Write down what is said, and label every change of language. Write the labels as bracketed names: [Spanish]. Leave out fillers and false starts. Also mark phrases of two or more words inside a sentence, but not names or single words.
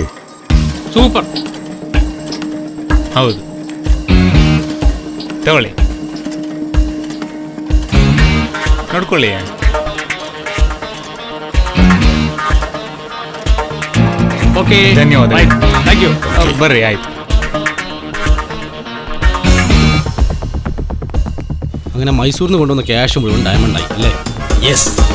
[Kannada] ಸೂಪರ್. ಹೌದು, ತಗೊಳ್ಳಿ, ನೋಡ್ಕೊಳ್ಳಿ. ಓಕೆ, ಧನ್ಯವಾದ. [English] Thank you. [Kannada] ಬರ್ರಿ, ಆಯ್ತು. [Malayalam] അങ്ങനെ മൈസൂരിൽ നിന്ന് കൊണ്ടുവന്ന ക്യാഷ് മുഴുവൻ ഡയമണ്ടായി അല്ലേ? യെസ്.